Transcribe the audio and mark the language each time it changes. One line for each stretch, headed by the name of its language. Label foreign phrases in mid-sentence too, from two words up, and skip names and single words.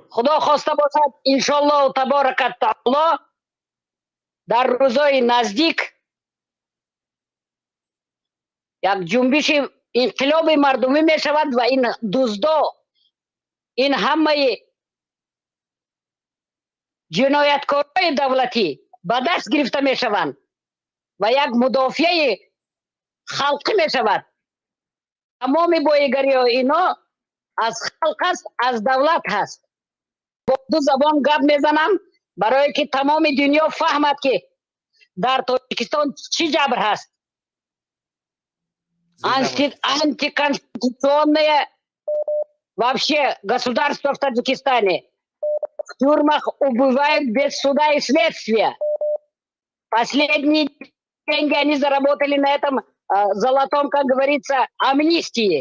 Persian: خدا خواسته باشد
Arabic: انشالله تبارک تعالی
Persian: در روزای نزدیک یک جنبش انقلاب مردمی می شود و این دزدا، این همه جنایتکارای دولتی به دست گرفته می شوند و یک مدافع خلقی می شود. تمام بایگری ها اینا از خلق است، از دولت هست. با دو زبان گپ میزنم برای که تمام دنیا فهمد که در تاجیکستان چی جبر هست.
Russian: антиконституционное вообще государство в Таджикистане. В тюрьмах убивают без суда и следствия. Последние деньги они заработали на этом золотом, как говорится, амнистии.